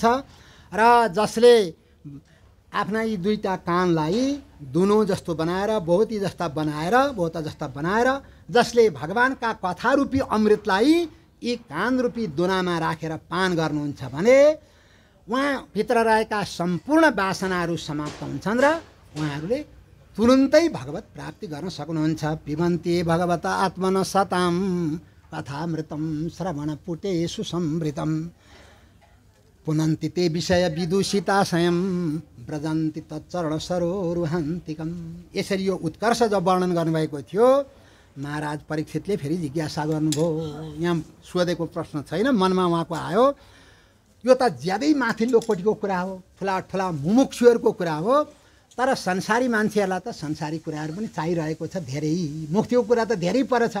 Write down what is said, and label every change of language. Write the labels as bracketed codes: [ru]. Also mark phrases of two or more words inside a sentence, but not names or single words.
[ne] र जसले आफ्ना यी दुईटा कानलाई दुनो जस्तो बनाएर बहुता जस्ता बनाएर जसले भगवानका कथारूपी अमृतलाई यी कानरूपी दुनामा राखेर पान गर्नुहुन्छ भने उहाँ भित्र रहेका सम्पूर्ण वासनाहरू समाप्त हुन्छन् र उहाँहरूले तुरुन्तै भगवत प्राप्ति गर्न सक्नुहुन्छ। [sa] पिबन्ति भगवत आत्मन सताम कथामृतम श्रवण पुटे सुसमृतम पुनन्ति ते विषय विदूषिताशयम ब्रजन्ति तच्चरण सरोरुहन्तिकम। [ne] यसरी यो उत्कर्ष जब वर्णन गर्नुभएको थियो महाराज परीक्षितले फेरि जिज्ञासा गर्नुभयो। यहाँ सोधेको प्रश्न छैन, मनमा उहाँको आयो यो त ज्यादै माथिल्लो कोटीको कुरा हो, ठुला ठुला मुमुक्षुहरूको कुरा हो, तर संसारी मान्छेहरूलाई त संसारी कुराहरू पनि चाहिरहेको छ धेरै, मुक्तिको कुरा त धेरै पर छ।